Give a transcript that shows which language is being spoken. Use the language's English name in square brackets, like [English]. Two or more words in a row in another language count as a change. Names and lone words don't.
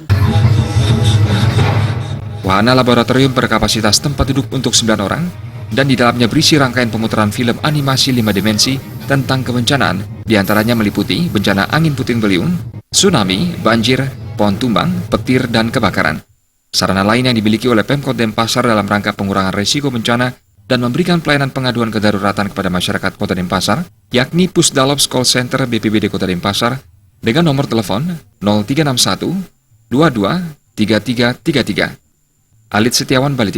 [Indonesian] Wahana laboratorium berkapasitas tempat duduk untuk 9 orang, dan di dalamnya berisi rangkaian pemutaran film animasi 5 dimensi tentang kebencanaan, diantaranya meliputi bencana angin puting beliung, tsunami, banjir, pohon tumbang, petir, dan kebakaran. Sarana lain yang dimiliki oleh Pemkot Denpasar dalam rangka pengurangan risiko bencana dan memberikan pelayanan pengaduan kedaruratan kepada masyarakat Kota Denpasar, yakni Pusdalops Call Center BPBD Kota Denpasar dengan nomor telepon 0361 22 3333. Alit Setiawan, Bali.